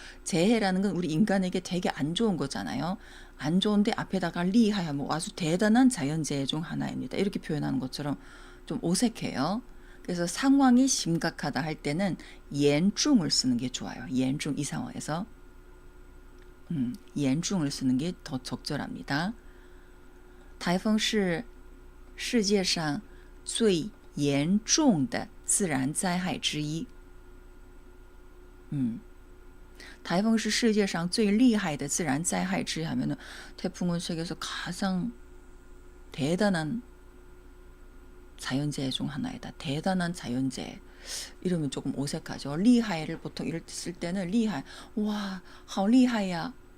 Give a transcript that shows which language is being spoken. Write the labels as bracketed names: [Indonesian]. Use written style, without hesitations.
[Korean] 재해라는 건 우리 인간에게 되게 안 좋은 거잖아요. 안 좋은데 앞에다가 厉害하면 아주 대단한 자연재해 중 하나입니다. 이렇게 표현하는 것처럼 좀 어색해요. 그래서 상황이 심각하다 할 때는 严重을 쓰는 게 좋아요. 严重 이 상황에서 严重을 쓰는 게 더 적절합니다. [Chinese] 台风是世界上最严重的自然灾害之一. 台风是世界上最厉害的自然灾害之一 [Korean] 하면은 태풍은 세계에서 가장 대단한 자연재해 중 하나이다. 대단한 자연재해. 이러면 조금 어색하죠. 厉害를 보통 이럴 때 쓸 때는 厉害, 와, [Chinese] 好厉害呀.